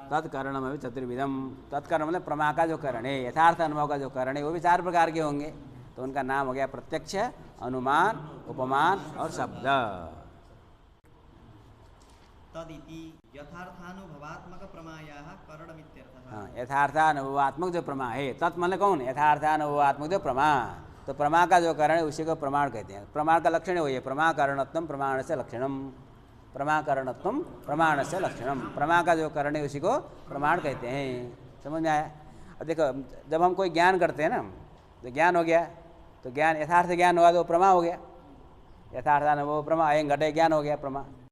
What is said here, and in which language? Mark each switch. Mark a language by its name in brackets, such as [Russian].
[Sanskrit] तत्करणमपि चतुर्विधम, [Hindi] तत्करण मतलब प्रमा का जो करण है, यथार्थ अनुभव का जो करण है, वो भी 4 प्रकार के होंगे। तो उनका नाम हो गया प्रत्यक्ष, अनुमान, उपमान और शब्द। [Sanskrit] तदिति यथार्थानुभवात्मक प्रमायाः करणमित्यर्थः। [Hindi] हाँ, यथार्थानुभवात्मक जो प्रमा है, तत् मतलब कौन? यथार्थानुभवात्मक जो प्रमा, तो प्रमा का जो कारण है उसी को प्रमाण कहते हैं। प्रमाण का लक्षण वही है, [Sanskrit] प्रमाकरणत्वम प्रमाणस्य लक्षणम, प्रमाकरणत्वम प्रमाणस्य लक्षणम। [Hindi] प्रमा का जो कारण है उसी को प्रमाण कहते हैं। समझ में आया? अब देखो, जब हम कोई ज्ञान करते हैं ना, तो ज्ञान हो गया, तो ज्ञान यथार्थ ज्ञान हुआ तो प्रमा हो गया, यथार्थानुभव प्रमा, अयं घटे ज्ञान हो गया प्रमा।